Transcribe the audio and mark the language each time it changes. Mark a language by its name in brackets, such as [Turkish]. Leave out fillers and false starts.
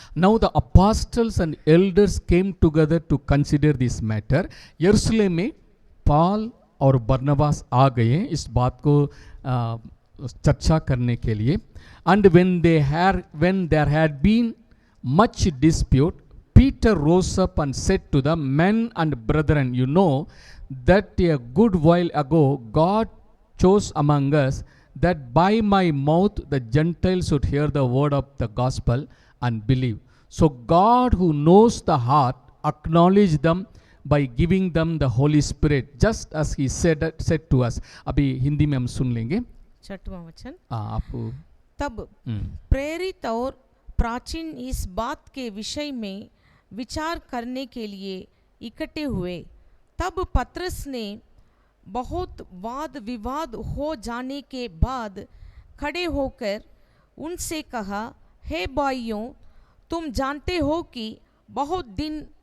[English] Now the apostles and elders came together to consider this matter. [Hindi] यरूशलेम में Paul और बरनबास आ गए इस बात को चर्चा करने के लिए। [English] And when there had been much dispute, Peter rose up and said to the men and brethren, you know that a good while ago God chose among us that by my mouth the Gentiles should hear the word of the gospel and believe. So God, who knows the heart, acknowledged them by giving them the Holy Spirit, just as he said to us. [Hindi] अभी हिंदी में हम सुन लेंगे 6वां वचन। आप तब प्रेरित और प्राचीन इस बात के विषय में विचार करने के लिए इकट्ठे हुए। तब पतरस ने बहुत वाद विवाद हो जाने के बाद खड़े होकर उनसे कहा, हे भाइयों, तुम जानते हो कि बहुत दिन